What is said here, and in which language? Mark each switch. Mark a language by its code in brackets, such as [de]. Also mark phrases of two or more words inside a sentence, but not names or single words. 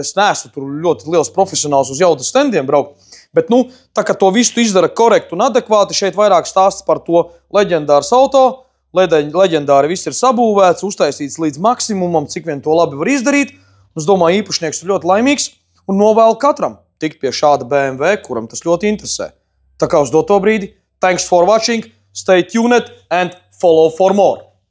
[lv] Es neesmu tur ļoti liels profesionāls uz jaudas stendiem braukt, bet, tā kā to visu izdara korekti un adekvāti, šeit vairāk stāsts par to leģendārs auto, leģendāri viss ir sabūvēts, uztaisīts līdz maksimumam, cik vien to labi var izdarīt. Es domāju, īpašnieks ir ļoti laimīgs un novēlu katram tikt pie šāda BMW, kuram tas ļoti interesē. Tā kā uz doto brīdi, [en] thanks for watching, stay tuned and follow for more.